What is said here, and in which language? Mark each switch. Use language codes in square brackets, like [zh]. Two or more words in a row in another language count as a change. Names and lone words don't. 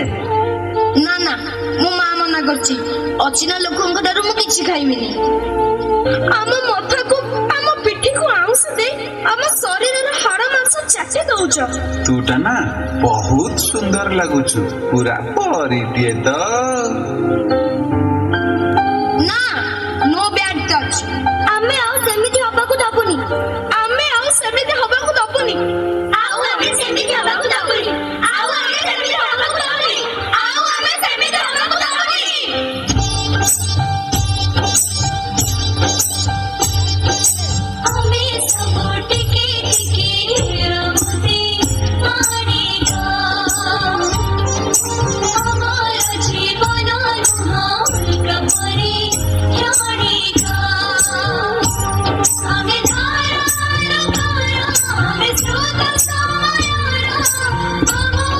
[or] ନା ନା ମୋ ମା ମନା କରୁଛି ଅଚିହ୍ନା ଲୋକଙ୍କ ଠାରୁ ମୁଁ କିଛି ଖାଇବିନି ଆମ ମଥାକୁ ଆମ ପିଠିକୁ ଆଉଁସ ଦେଇ ଆମ ଶରୀରର ହାଡ଼ ମାଂସ ଚାଟି ଦଉଛ ତୁଟା ନା ବହୁତ ସୁନ୍ଦର ଲାଗୁଛୁ ପୁରା ପରିଟିଏ ତ [en] ନା no bad touch [or] ଆମେ ଆଉ ସେମିତି ହବାକୁ ଦବୁନି ଆମେ ଆଉ ସେମିତି ହବାକୁ ଦବୁନି ଆଉ ଆମେ ସେମିତି ହବାକୁ ଦବୁନି ଆଉ ଆମେ ସେମିତି ହବାକୁ ଦବୁନି ଆଉ ଆମେ ସେମିତି ହବାକୁ ଦବୁନି ଆମେ ସବୁ ଟିକେ ଟିକେ ରହୁଛେ ମାଡ଼ିକା ଆମର ଜୀବନ ନୁହଁ ପରି କ୍ଷଣିକା ଆମେ ଧାର ଆମେ ସ୍ରୋତ ସମୟର ଆମ